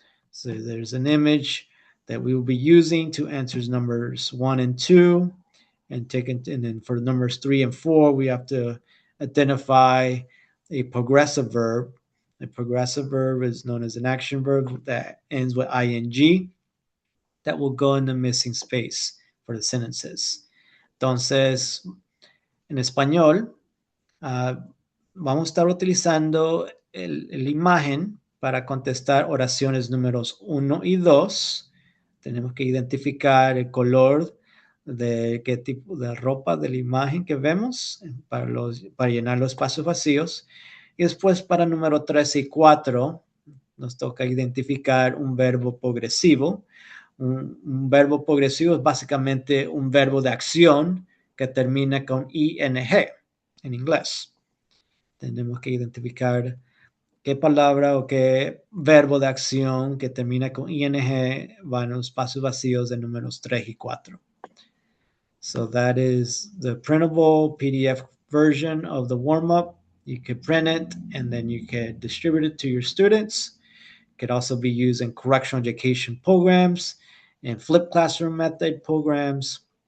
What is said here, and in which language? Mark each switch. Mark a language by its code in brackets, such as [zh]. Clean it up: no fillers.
[en] So there's an image that we will be using to answer numbers 1 and 2, and then for numbers 3 and 4, we have to identify a progressive verb. A progressive verb is known as an action verb that ends with ing that will go in the missing space for the sentences. [es] Entonces, en español, vamos a estar utilizando la imagen para contestar oraciones números 1 y 2. Tenemos que identificar el color de qué tipo de ropa de la imagen que vemos para llenar los espacios vacíos. Y después para número 3 y 4 nos toca identificar un verbo progresivo. Un verbo progresivo es básicamente un verbo de acción que termina con ing en inglés. Tenemos que identificar qué palabra o qué verbo de acción que termina con ing va en los espacios vacíos de números 3 y 4. [en] So that is the printable PDF version of the warm-up. You could print it and then you can distribute it to your students. It could also be used in correctional education programs and flipped classroom method programs.